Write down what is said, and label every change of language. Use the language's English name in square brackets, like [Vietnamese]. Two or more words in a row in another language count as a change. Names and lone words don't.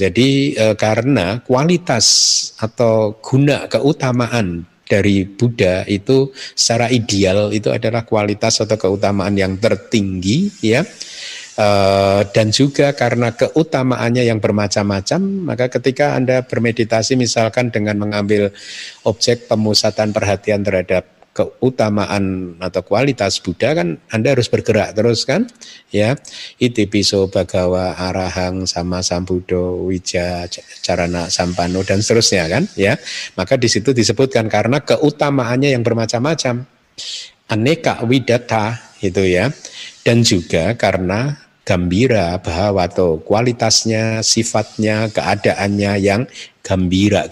[Indonesian] Jadi karena kualitas atau guna keutamaan dari Buddha itu secara ideal itu adalah kualitas atau keutamaan yang tertinggi, ya, dan juga karena keutamaannya yang bermacam-macam, maka ketika Anda bermeditasi misalkan dengan mengambil objek pemusatan perhatian terhadap keutamaan atau kualitas Buddha, kan Anda harus bergerak terus, kan, ya. [Pali] Iti piso bhagawa arahang sama sambuddho wija carana sampano [Indonesian] dan seterusnya, kan, ya. Maka di situ disebutkan karena keutamaannya yang bermacam-macam, [Pali] aneka widata, [Indonesian] itu, ya, dan juga karena [Pali] gambira bhavato, [Indonesian] kualitasnya, sifatnya, keadaannya yang gambira.